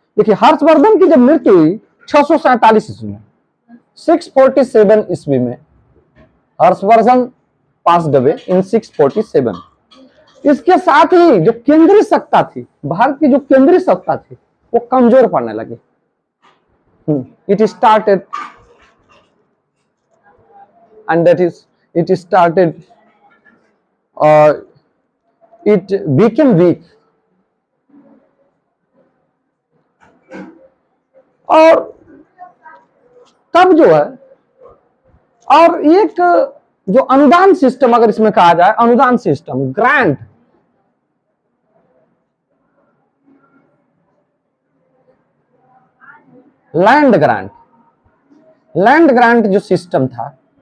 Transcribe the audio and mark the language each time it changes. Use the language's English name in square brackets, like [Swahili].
[Hindi] देखिए, हर्षवर्धन की जब मृत्यु हुई 647 ईस्वी में, 647 ईस्वी में हर्षवर्धन [English] Passed away in 647। [Hindi] इसके साथ ही जो केंद्रीय सत्ता थी, भारत की जो केंद्रीय सत्ता थी, वो कमजोर पड़ने लगी। [English] It started and that is it started it became weak. [Hindi] और तब जो है, और एक जो अनुदान सिस्टम अगर इसमें कहा जाए, अनुदान system, [English] grant, land grant, land grant [Hindi] जो सिस्टम था